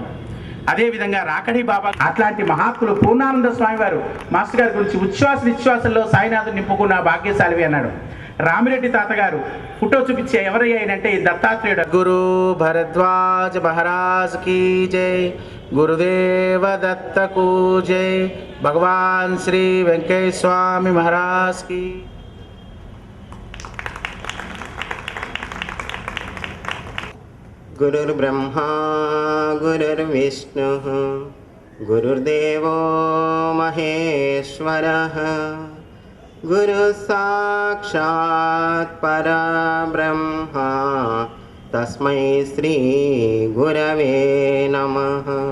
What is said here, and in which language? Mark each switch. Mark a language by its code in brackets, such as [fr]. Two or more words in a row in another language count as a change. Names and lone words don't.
[te] అదేవిధంగా రాకడి బాబా అట్లాంటి మహాత్ములు పూర్ణానంద స్వామి వారు మాస్టర్ గారి గురించి ఉచ్ఛ్వాస నిశ్వాసంలో సాయినాథుని నింపుకున్న భాగ్యశాలివి అన్నాడు. రామిరెడ్డి తాతగారు ఫోటో చూపించే ఎవరయ్యానంటే ఈ దత్తాత్రేయుడు. [hi] गुरु भरद्वाज महाराज की जय, [te] గురుదేవ దత్తకు జై, [hi] भगवान श्री वेंकय्या स्वामी महाराज की। [sa] गुरुर्ब्रह्मा गुरुर्विष्णुः गुरुर्देवो महेश्वरः, गुरुः साक्षात् परब्रह्म तस्मै श्री गुरवे नमः।